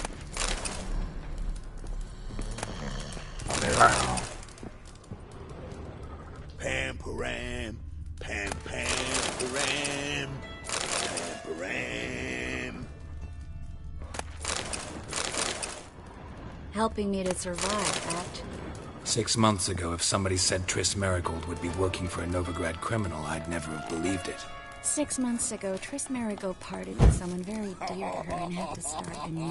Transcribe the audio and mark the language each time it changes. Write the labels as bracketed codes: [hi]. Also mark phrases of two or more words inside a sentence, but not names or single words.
[zh] 没来啊。 Pam param, pam pam param, pam param. [en] Helping me to survive, actually. 6 months ago, if somebody said Triss Merigold would be working for a Novigrad criminal, I'd never have believed it. 6 months ago, Triss Merigold parted with someone very dear to her and had to start anew.